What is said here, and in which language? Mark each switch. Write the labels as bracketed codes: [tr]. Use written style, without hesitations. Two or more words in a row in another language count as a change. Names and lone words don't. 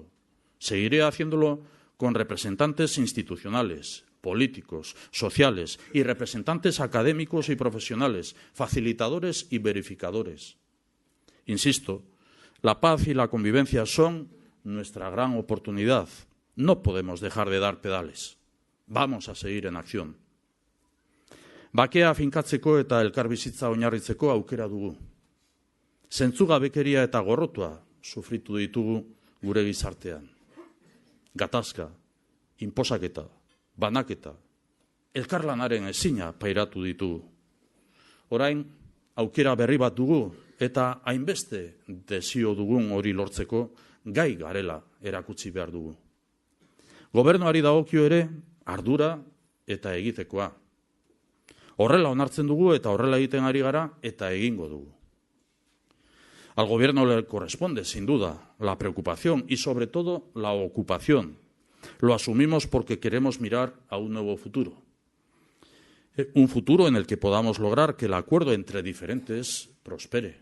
[es] Seguiré haciéndolo con representantes institucionales, políticos, sociales y representantes académicos y profesionales, facilitadores y verificadores. Insisto, la paz y la convivencia son nuestra gran oportunidad. No podemos dejar de dar pedales. Vamos a seguir en acción. [eu] Bakea finkatzeko eta elkarbizitza oinarritzeko aukera dugu. Zentzugabekeria eta gorrotua sufritu ditugu gure gizartean. Gatazka, inposaketa, banaketa, elkarlanaren ezina pairatu ditugu. Orain, aukera berri bat dugu eta hainbeste desio dugun hori lortzeko gai garela erakutsi behar dugu. Gobernuari dagokio ere ardura eta egitekoa. Horrela onartzen dugu eta horrela egiten ari gara eta egingo dugu. [es] Al gobierno le corresponde, sin duda, la preocupación y, sobre todo, la ocupación. Lo asumimos porque queremos mirar a un nuevo futuro. Un futuro en el que podamos lograr que el acuerdo entre diferentes prospere.